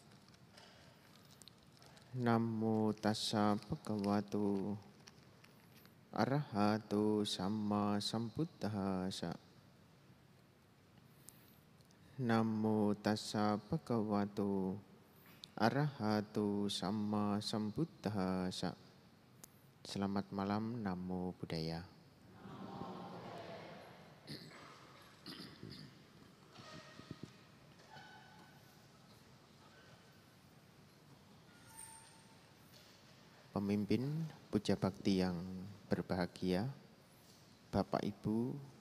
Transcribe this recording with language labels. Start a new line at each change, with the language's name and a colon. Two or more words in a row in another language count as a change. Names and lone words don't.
Pali: Namo tassa bhagavato arahato samma sambuddhassa. Namo tassa bhagavato arahato samma sambuddhassa.
Indonesian: Selamat malam,
Pali: Namo Buddhaya.
Indonesian: Pemimpin Puja Bakti yang berbahagia, Bapak Ibu,